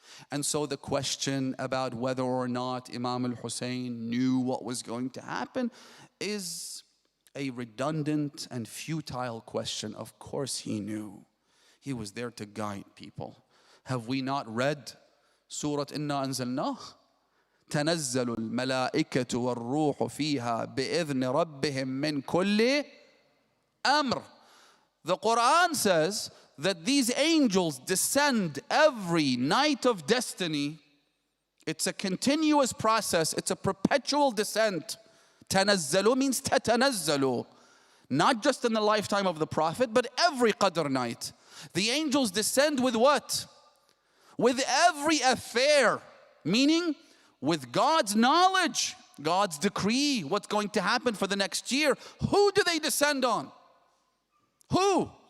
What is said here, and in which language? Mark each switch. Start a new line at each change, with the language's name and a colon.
English: And so the question about whether or not Imam al-Hussain knew what was going to happen is a redundant and futile question. Of course he knew. He was there to guide people. Have we not read Surah Inna Anzalnah?
Arabic: تنزل الملائكة والروح فيها بإذن ربهم من كل أمر.
English: The Quran says that these angels descend every night of destiny. It's a continuous process. It's a perpetual descent.
Arabic: تنزل means تتنزل.
English: Not just in the lifetime of the Prophet, but every Qadr night. The angels descend with what? With every affair. Meaning, with God's knowledge, God's decree, what's going to happen for the next year. Who do they descend on? Who?